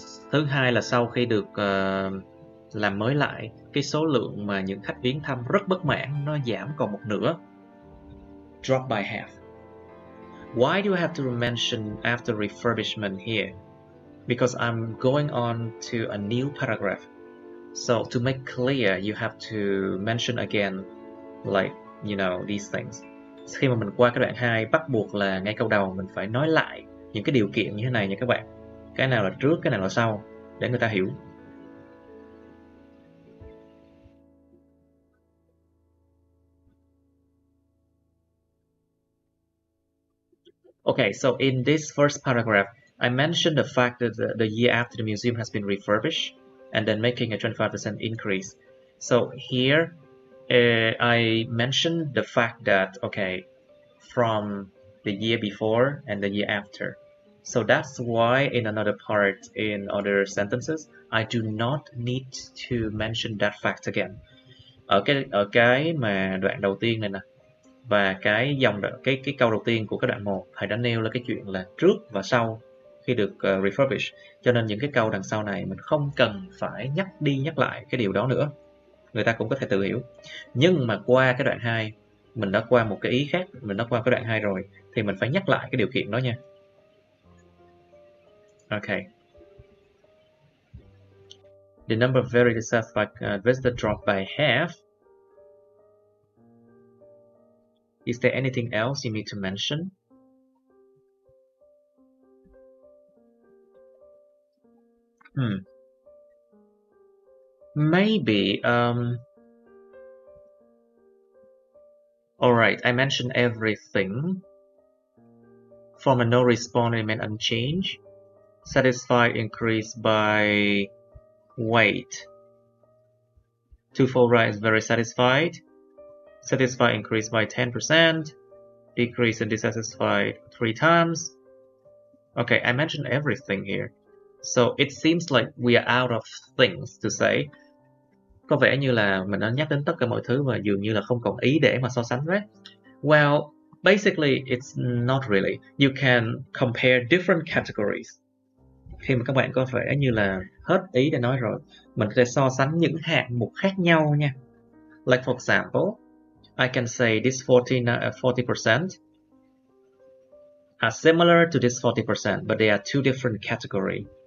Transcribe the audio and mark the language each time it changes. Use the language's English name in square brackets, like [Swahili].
[Vietnamese] Thứ hai là sau khi được làm mới lại, cái số lượng mà những khách viếng thăm rất bất mãn nó giảm còn một nửa. [English] Drop by half. Why do I have to mention after refurbishment here? Because I'm going on to a new paragraph. So to make clear, you have to mention again, like, you know, these things. [Vietnamese] Khi mà mình qua cái đoạn 2, bắt buộc là ngay câu đầu mình phải nói lại những cái điều kiện như thế này nha các bạn. Cái nào là trước, cái nào là sau, để người ta hiểu. [English] Okay, so in this first paragraph, I mentioned the fact that the year after the museum has been refurbished and then making a 25% increase. So here, I mentioned the fact that, okay, from the year before and the year after. So that's why in another part, in other sentences, I do not need to mention that fact again. [Vietnamese] Ở cái mà đoạn đầu tiên này nè, và cái câu đầu tiên của cái đoạn 1, thầy đã nêu là cái chuyện là trước và sau khi được refurbish, cho nên những cái câu đằng sau này mình không cần phải nhắc đi nhắc lại cái điều đó nữa, người ta cũng có thể tự hiểu. Nhưng mà qua cái đoạn 2, mình đã qua một cái ý khác, mình đã qua cái đoạn 2 rồi, thì mình phải nhắc lại cái điều kiện đó nha. [English] Okay. The number of very dissatisfied visitors dropped by half. Is there anything else you need to mention? Maybe, alright, I mentioned everything. From a no response remain unchanged. Satisfied increased by weight. Twofold right is very satisfied. Satisfied increased by 10%. Decrease and dissatisfied 3 times. Okay, I mentioned everything here. So it seems like we are out of things to say. [Vietnamese] Có vẻ như là mình đã nhắc đến tất cả mọi thứ và dường như là không còn ý để mà so sánh, [English] right? Well, basically it's not really. You can compare different categories. [Vietnamese] Khi mà các bạn có vẻ như là hết ý để nói rồi, mình có thể so sánh những hạng mục khác nhau nha. [English] Like for example, I can say this 40% are similar to this 40%, but they are two different categories.